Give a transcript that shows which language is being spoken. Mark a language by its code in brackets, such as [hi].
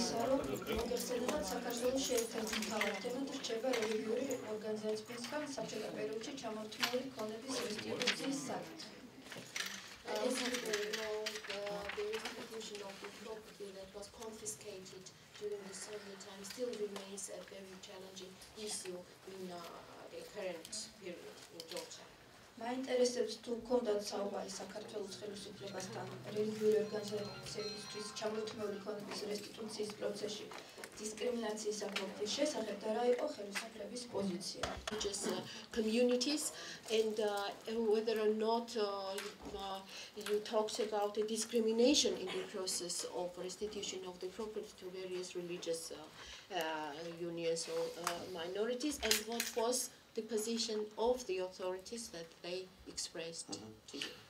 [ka] მოგეხსენებათ საქართველოს ერთ-ერთი მთავარი თემა რჩება რელიგიური ორგანიზაციებისგან საბჭოთა პერიოდში ჩამორთმეული ქონების რესტიტუციის საკითხი. [en] As you know, the restitution of the property that was confiscated during the Soviet time still remains a very challenging issue in the current period in Georgia. [ka] მაინტერესებს თუ გქონდათ საუბარი საქართველოს ხელისუფლებასთან რელიგიური ორგანიზაციებისთვის ჩამორთმეული ქონების რესტიტუციის პროცესში დისკრიმინაციის საფრთხის შესახებ და რა იყო ხელისუფლების პოზიცია? [en] Just communities and whether or not you talked about the discrimination in the process of restitution of the property to various religious unions or minorities, and what was the position of the authorities that they expressed to you?